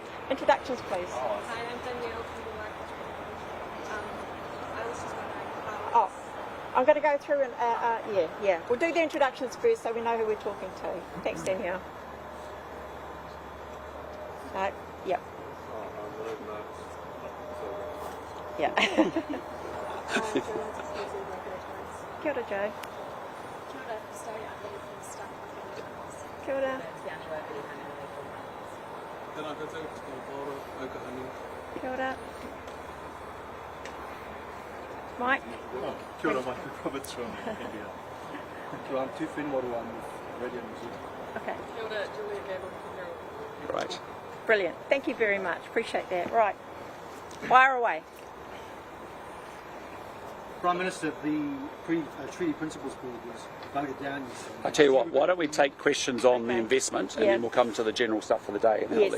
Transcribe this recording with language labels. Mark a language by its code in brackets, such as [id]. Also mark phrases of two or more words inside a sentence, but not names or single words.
[en] Hi, I'm Danielle from the Waikato. I'm going to go through and, yeah. We'll do the introductions first so we know who we're talking to. Thanks, Danielle. Yep. Yeah. [mi] Kia ora, Joe. Kia ora. Kia ora. [en] Mike? [mi] Kia ora, [en] Michael Roberts from India. I'm Two Fin Model 1 with Radio New Zealand. Okay. [mi] Kia ora, [en] Julia Gable from Herald. Great. Brilliant. Thank you very much. Appreciate that. Right. Fire away. Prime Minister, the Treaty Principles Board was voted down yesterday. I tell you what, why don't we take questions on the investment and then we'll come to the general stuff for the day and then I'll